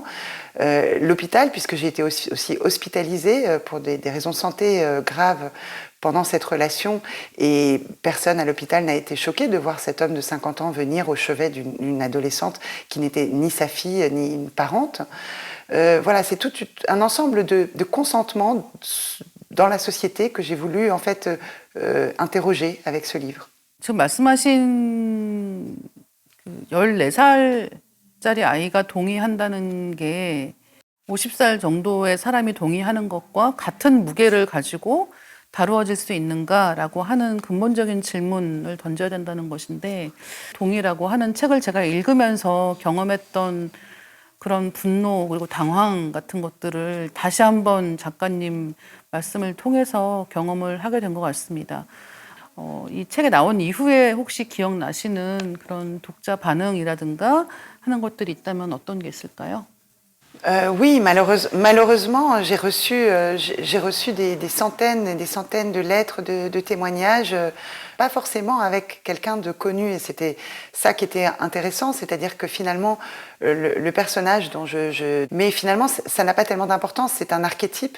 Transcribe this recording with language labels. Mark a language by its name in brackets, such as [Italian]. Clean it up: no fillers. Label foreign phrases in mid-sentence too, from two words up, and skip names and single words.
[French] L'hôpital, puisque j'ai été aussi hospitalisée pour des raisons de santé graves pendant cette relation, et personne à l'hôpital n'a été choqué de voir cet homme de 50 ans venir au chevet d'une adolescente qui n'était ni sa fille ni une parente. Voilà, c'est tout un ensemble de consentements dans la société que j'ai voulu en fait interroger avec ce livre. [Korean] 지금 말씀하신 그 14살짜리 아이가 동의한다는 게 50살 정도의 사람이 동의하는 것과 같은 무게를 가지고 다루어질 수 있는가라고 하는 근본적인 질문을 던져야 된다는 것인데, 동의라고 하는 책을 제가 읽으면서 경험했던 그런 분노 그리고 당황 같은 것들을 다시 한번 작가님 말씀을 통해서 경험을 하게 된 것 같습니다. 이 책에 나온 이후에 혹시 기억나시는 그런 독자 반응이라든가 하는 것들이 있다면 어떤 게 있을까요? [French] Oui, malheureusement, j'ai reçu des centaines et des centaines de lettres, de témoignages, pas forcément avec quelqu'un de connu. Et c'était ça qui était intéressant, c'est-à-dire que finalement, le personnage dont mais finalement, ça n'a pas tellement d'importance, c'est un archétype.